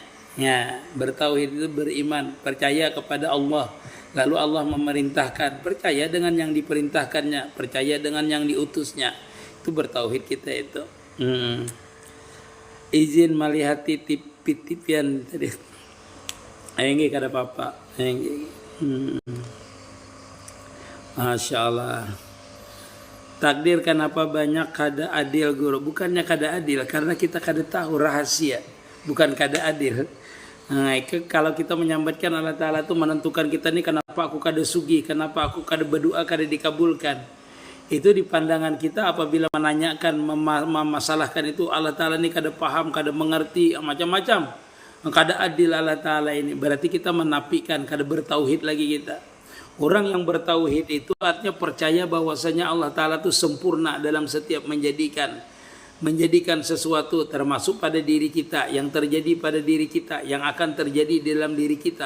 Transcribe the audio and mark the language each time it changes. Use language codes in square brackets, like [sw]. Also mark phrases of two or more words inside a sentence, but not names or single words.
[id] Ya, bertauhid itu beriman, percaya kepada Allah. Lalu Allah memerintahkan, percaya dengan yang diperintahkannya, percaya dengan yang diutusnya. Itu bertauhid kita itu. Izin melihat titip-titipian tadi. [bjn] Ini kada apa-apa. [ar] ما شاء الله. [bjn] Takdir kenapa banyak kada adil, guru? Bukannya kada adil, karena kita kada tahu rahasia, bukan kada adil. Nah, kalau kita menyambatkan Allah Ta'ala itu menentukan kita ini, kenapa aku kada sugi, kenapa aku kada berdoa, kada dikabulkan. Itu di pandangan kita apabila menanyakan, memasalahkan itu, Allah Ta'ala ini kada paham, kada mengerti, macam-macam. Kada adil Allah Ta'ala ini, berarti kita menafikan, kada bertauhid lagi kita. [id] Orang yang bertauhid itu artinya percaya bahwasanya Allah Ta'ala itu sempurna dalam setiap menjadikan sesuatu, termasuk pada diri kita, yang terjadi pada diri kita, yang akan terjadi dalam diri kita.